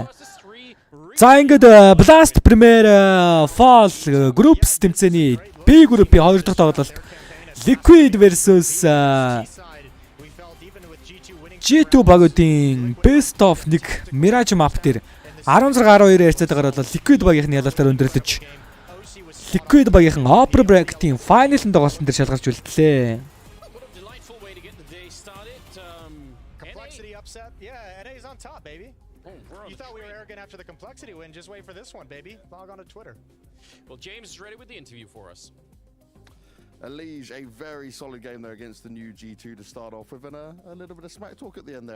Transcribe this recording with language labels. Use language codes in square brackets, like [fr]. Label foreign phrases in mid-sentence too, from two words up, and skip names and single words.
[mn] За ингээд Blast Premier Fall Groups тэмцээний B группийн 2 дахь тоглолт Liquid versus G2 багуудын [en] Best of 1 [mn] Mirage map дээр 16-12 ярцаагаар бол Liquid багийнх нь ялалтаар өндөрлөж Liquid багийнхан Opera Bracket-ийн final-ын тоглолтын дээр шалгарч үлдлээ. [en] Complexity upset. Yeah, NA's on top, baby. You thought we were arrogant after the complexity win. Just wait for this one, baby. Log on to Twitter. Well, James is ready with the interview for us. Elige, a very solid game there against the new G2 to start off with, and a little bit of smack talk at the end there.